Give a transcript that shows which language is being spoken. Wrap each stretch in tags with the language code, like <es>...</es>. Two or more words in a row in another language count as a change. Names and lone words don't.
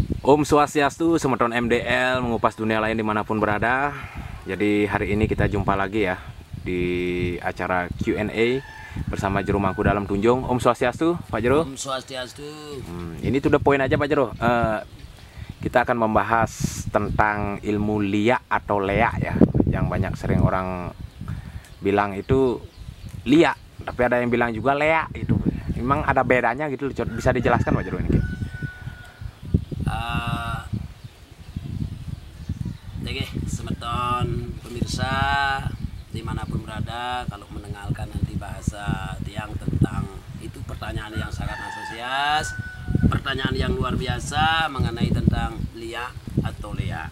<ban>Om Swastiastu,</ban> <id>Semeton MDL, mengupas dunia lain dimanapun berada. Jadi hari ini kita jumpa lagi ya di acara Q&A bersama Jero Mangku Dalam Tunjung.</id> <ban>Om Swastiastu,</ban> <id>Pak Jero.</id> <ban>Om Swastiastu.</ban> <id>Ini</id> <en>to the point</en> <id>aja Pak Jero. Kita akan membahas tentang ilmu liak atau leak ya, yang banyak sering orang bilang itu liak, tapi ada yang bilang juga leak itu. Memang ada bedanya gitu, bisa dijelaskan Pak Jero ini? Oke, Semeton pemirsa dimanapun berada, kalau mendengarkan nanti bahasa tiang tentang itu pertanyaan yang sangat antusias, pertanyaan yang luar biasa mengenai tentang liak atau leak.</id>